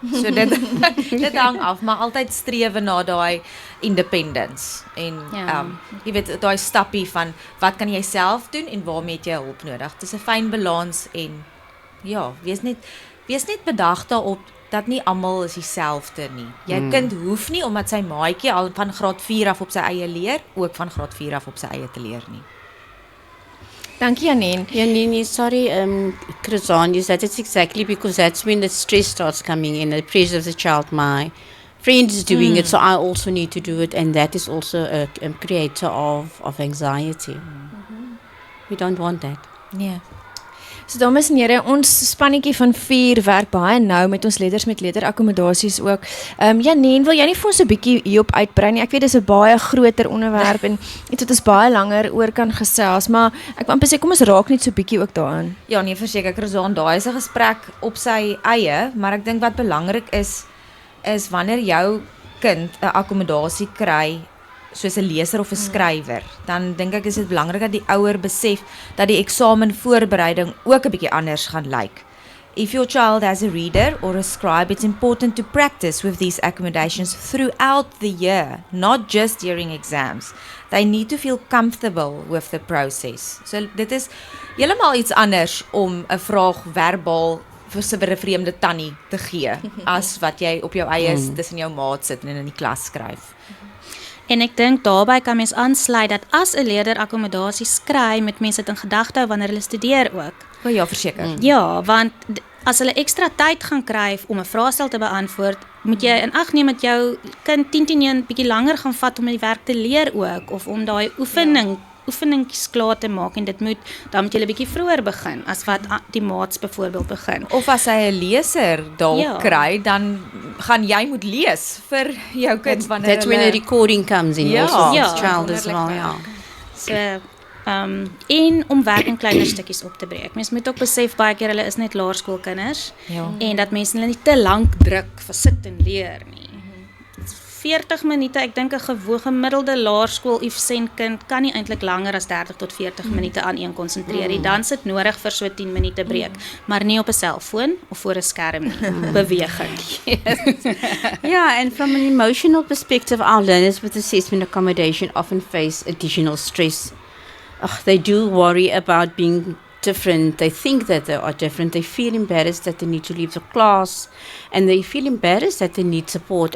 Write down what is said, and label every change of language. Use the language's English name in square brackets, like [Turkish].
[Afrikaans] So dit hang af, maar altyd strewe na daai independence en jy weet daai stappie van wat kan jy self doen en waarmee het jy hulp nodig. Dis 'n fyn balans en ja, wees net bedag daarop dat nie almal is dieselfde nie. Jou kind hoef nie omdat sy maatjie al van graad 4 af op sy eie leer, ook van graad 4 af op sy eie te leer nie. Dankie Janine. [English] Janine, sorry, Krizan, you said it's exactly because that's when the stress starts coming in, the pressure of the child. My friend is doing it, so I also need to do it, and that is also a creator of anxiety. We don't want that. [Afrikaans] Nee. So dames en here, ons spannetjie van 4 werk baie nou met ons leerders met leerderakkommodasies ook. Janine, wil jy nie vir ons 'n bietjie hierop uitbrei nie? Ek weet dis 'n baie groter onderwerp en iets wat ons baie langer oor kan gesels, maar ek wou sê kom ons raak net so bietjie ook daaraan. Ja, nee, verseker Krizaan, daai is 'n gesprek op sy eie, maar ek dink wat belangrik is wanneer jou kind 'n akkommodasie kry, soos 'n leser of 'n skrywer, dan dink ek is dit belangrik dat die ouer besef dat die eksamenvoorbereiding ook 'n bietjie anders gaan lyk. [English] If your child has a reader or a scribe, it's important to practice with these accommodations throughout the year, not just during exams. They need to feel comfortable with the process. [Afrikaans] So dit is heeltemal iets anders om 'n vraag verbaal vir 'n vreemde tannie te gee as wat jy op jou eie tussen jou maat sit en in die klas skryf. En ek dink daarbey kan mens aansluit dat as 'n leerder akkommodasie skry, moet mense dit in gedagte hou wanneer hulle studeer ook. O ja, verseker. Ja, want as hulle ekstra tyd gaan kry om 'n vraestel te beantwoord, moet jy in ag neem dat jou kind 10 bietjie langer gaan vat om die werk te leer ook, of om daai oefeningkies klaar te maak, en dan moet jy 'n bietjie vroeër begin as wat die maats byvoorbeeld begin. Of as hy 'n leser dalk kry, dan gaan jy moet lees vir jou kind wanneer [English] That's when a recording comes in, also for the child as well. [Afrikaans] So En om werk in kleiner stukkies op te breek. Mens moet ook besef baie keer hulle is net laerskoolkinders en dat mense hulle nie te lank druk vir sit en leer nie. 40 minute, ek dink 'n gemiddelde laerskool efficient kind kan nie eintlik langer as 30 tot 40 minute aan een konsentreer nie. Dan sit nodig vir so 10 minute breek, maar nie op 'n selfoon of voor 'n skerm nie. Beweging. [English] Yeah, and from an emotional perspective, our learners with assessment accommodation often face additional stress. They do worry about being different. They think that they are different. They feel embarrassed that they need to leave the class, and they feel embarrassed that they need support.